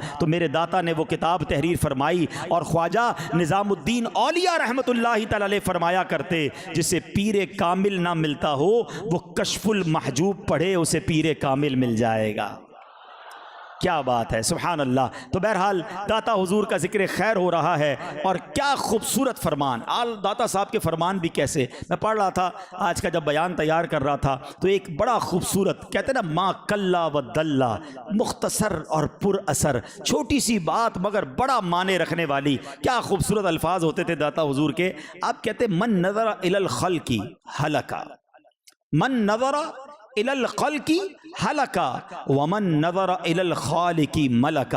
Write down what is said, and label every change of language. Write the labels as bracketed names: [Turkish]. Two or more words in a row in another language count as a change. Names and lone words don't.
[Urdu] تو میرے داتا نے وہ کتاب تحریر فرمائی, اور خواجہ نظام الدین اولیاء [Arabic] رحمت اللہ تعالی علیہ [Urdu] فرمایا کرتے, جسے پیر کامل نہ ملتا ہو وہ کشف المحجوب پڑھے, اسے پیر کامل مل جائے گا. کیا بات ہے, [Arabic] سبحان اللہ. [Urdu] تو بہرحال داتا حضور کا ذکر خیر ہو رہا ہے, اور کیا خوبصورت فرمان. آل داتا صاحب کے فرمان بھی کیسے, میں پڑھ رہا تھا آج کا جب بیان تیار کر رہا تھا تو ایک بڑا خوبصورت, کہتے ہیں نا [Arabic] ما کلا و دلہ, [Urdu] مختصر اور پر اثر, چھوٹی سی بات مگر بڑا معنی رکھنے والی. کیا خوبصورت الفاظ ہوتے تھے داتا حضور کے. آپ کہتے [Arabic] من نظر الی الخلق ہلکا, من نظر الی الخلق ہلکا ومن نظر الی الخالق ملکا.